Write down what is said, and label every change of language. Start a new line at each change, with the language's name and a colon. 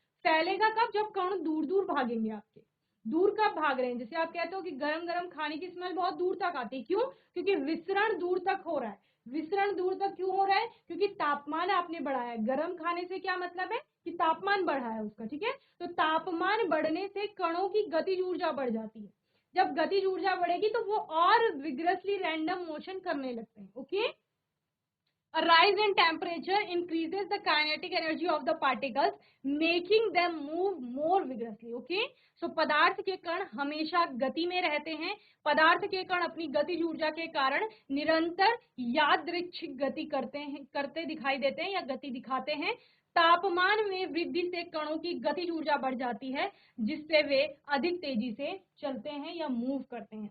Hindi: फैलेगा कब, जब कण दूर दूर भागेंगे आपके, दूर कब भाग रहे हैं, जैसे आप कहते हो कि गरम गरम खाने की स्मेल बहुत दूर तक आती है, क्यों, क्योंकि विसरण दूर तक हो रहा है। विसरण दूर तक क्यों हो रहा है, क्योंकि तापमान आपने बढ़ाया है। गर्म खाने से क्या मतलब है कि तापमान बढ़ा है उसका। ठीक है, तो तापमान बढ़ने से कणों की गतिज ऊर्जा बढ़ जाती है, जब गतिज ऊर्जा बढ़ेगी तो वो और विग्रसली रैंडम मोशन करने लगते हैं।
English: Okay, A rise in temperature increases the kinetic energy of the particles, making them move more vigorously. Okay, so
Hindi: पदार्थ के कण हमेशा गति में रहते हैं, पदार्थ के कण अपनी गतिज ऊर्जा के कारण निरंतर यादृच्छिक गति करते दिखाई देते हैं या गति दिखाते हैं। तापमान में वृद्धि से कणों की गतिज ऊर्जा बढ़ जाती है, जिससे वे अधिक तेजी से चलते हैं या मूव करते हैं।